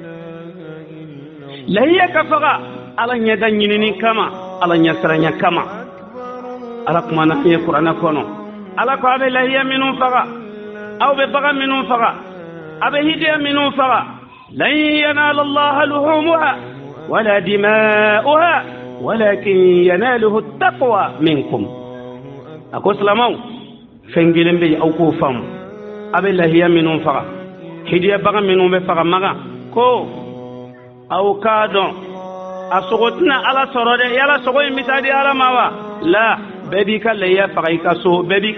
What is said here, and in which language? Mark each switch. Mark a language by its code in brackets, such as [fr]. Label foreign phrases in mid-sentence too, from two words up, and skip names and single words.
[bm] lahiya ka faga ala ɲɛda ɲinini kama ala ɲɛsiranya kama ala kumana fiye kuranɛ kɔnɔ ala ko a bɛ lahiya minnu faga aw bɛ bagan minnu faga a bɛ hidiya minnu faga [ar] لن ينال الله لحومها ولا دماؤها ولكن يناله التقوى منكم [bm] a ko silamaw fɛn kelen bɛ yen aw k'o faamu a bɛ lahiya minnu faga hidiya bagan minnu bɛ faga maga ko aw k'a dɔn a sogo tɛna ala sɔrɔ dɛ yala sogo in bɛ taa di ala ma wa la bɛɛ b'i ka lahiya faga i ka so bɛɛ b'i